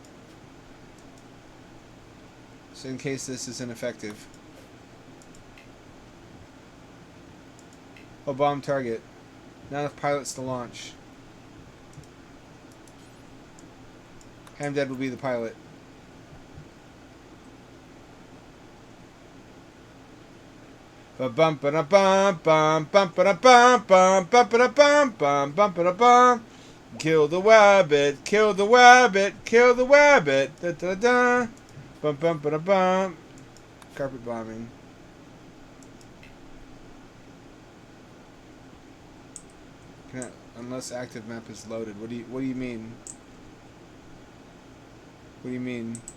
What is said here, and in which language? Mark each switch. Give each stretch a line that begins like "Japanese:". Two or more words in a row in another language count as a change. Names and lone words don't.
English: So in case this is ineffective. Oh, bomb target. Not enough pilots to launch. Hamdad will be the pilot. Bum ba da bum bum bum ba da bum bum bum ba da bum bum bum ba da bum. Kill the wabbit, kill the wabbit, kill the wabbit. Da da da. Bum bum ba da bum. Carpet bombing. Unless active map is loaded. What do you mean? What do you mean?